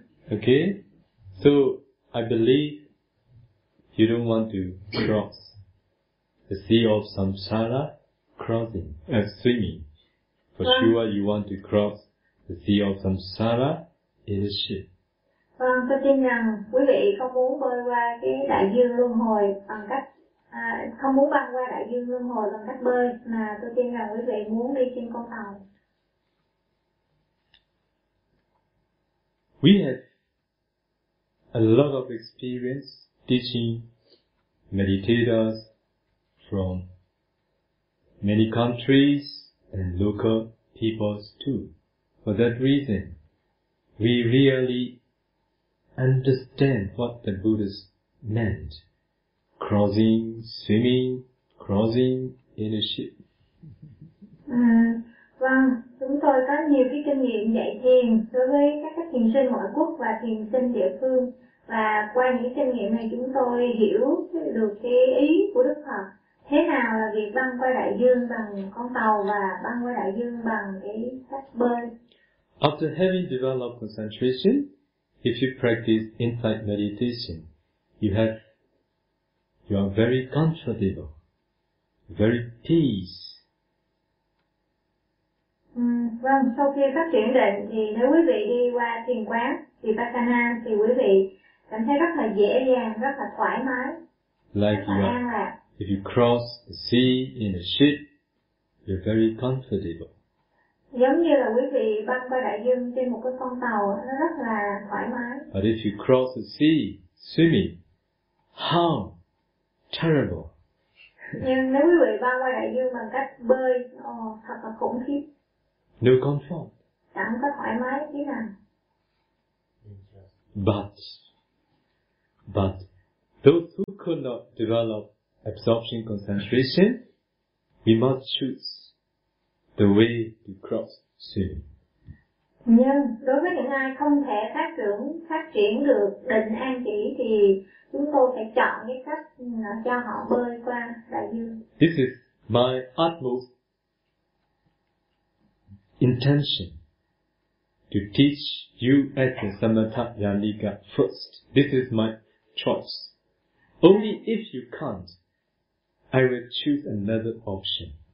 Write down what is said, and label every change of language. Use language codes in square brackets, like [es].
[en] Okay, so I believe you don't want to cross the sea of samsara crossing, swimming. For sure you want to cross the sea of samsara in a ship. [vi] Vâng, tôi tin rằng quý vị không muốn bơi qua cái đại dương luân hồi bằng cách không muốn băng qua đại dương luân hồi bằng cách bơi, mà tôi tin rằng quý vị muốn đi trên con tàu. [en] We have a lot of experience teaching meditators from many countries and local peoples too. For that reason, we really understand what the Buddha meant. Crossing, swimming, crossing in a ship. [vi] Vâng, chúng tôi có nhiều cái kinh nghiệm dạy thiền đối với các thiền sinh ngoại quốc và thiền sinh địa phương. Và qua những kinh nghiệm này chúng tôi hiểu được cái ý của Đức Phật. Thế nào là việc băng qua đại dương bằng con tàu và băng qua đại dương bằng cái cách bơi? [en] After having developed concentration, if you practice insight meditation, you are very comfortable, very peace. [vi] Vâng, sau khi phát triển định thì nếu quý vị đi qua thiền quán Vipassana thì quý vị cảm thấy rất là dễ dàng, rất là thoải mái, [en] like [vi] rất là an lạc. [en] If you cross the sea in a ship, you're very comfortable. [vi] Giống như là quý vị băng qua đại dương trên một cái con tàu, nó rất là thoải mái. [en] But if you cross the sea swimming, how terrible! [vi] Nhưng nếu quý vị băng qua đại dương bằng cách bơi, thật là khủng khiếp. [en] No comfort. [vi] Chẳng có thoải mái tí nào. [en] But those who could not develop absorption concentration, we must choose the way to cross swimming. [vi] Nhưng đối với những ai không thể phát triển được định an chỉ thì chúng tôi phải chọn cái cách cho họ bơi qua đại dương. [en] This is my utmost intention to teach you as a Samatha Yalika first. This is my choice. Only if you can't, I will choose another option.